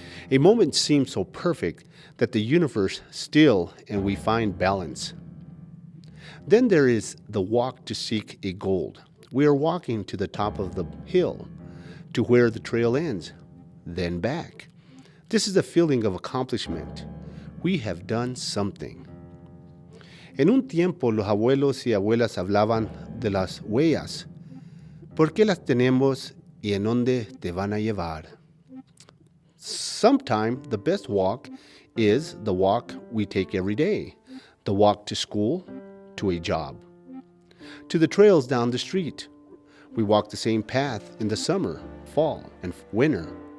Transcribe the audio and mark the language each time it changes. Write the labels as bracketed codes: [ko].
[en] A moment seems so perfect that the universe still and we find balance. Then there is the walk to seek a goal. We are walking to the top of the hill, to where the trail ends, then back. This is a feeling of accomplishment. We have done something. [es] En un tiempo los abuelos y abuelas hablaban de las huellas. ¿Por qué las tenemos y en dónde te van a llevar? [en] Sometime the best walk is the walk we take every day, the walk to school, to a job, to the trails down the street. We walk the same path in the summer, fall, and winter.